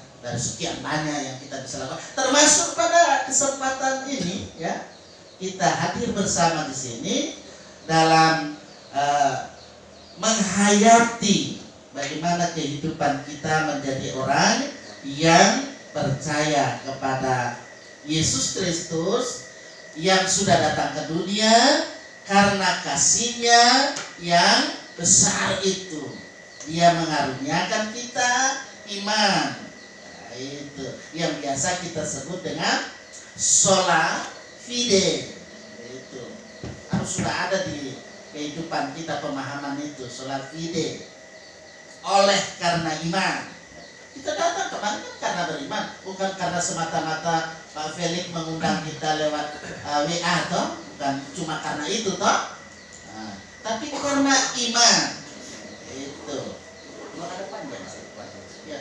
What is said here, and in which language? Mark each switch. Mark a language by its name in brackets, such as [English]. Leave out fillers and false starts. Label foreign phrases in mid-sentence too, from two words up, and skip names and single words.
[Indonesian] Dari sekian banyak yang kita bisa lakukan, termasuk pada kesempatan ini ya kita hadir bersama di sini dalam menghayati bagaimana kehidupan kita menjadi orang yang percaya kepada Yesus Kristus yang sudah datang ke dunia karena kasih-Nya yang besar itu. Dia mengaruniakan kita iman. Itu yang biasa kita sebut dengan [Latin] sola fide. [Indonesian] Itu harus sudah ada di kehidupan kita pemahaman itu, [Latin] sola fide. [Indonesian] Oleh karena iman kita datang kemarin kan karena beriman, bukan karena semata-mata Pak Felix mengundang kita lewat WA toh, bukan cuma karena itu toh, tapi karena iman. Itu mau ada panjang sih ya.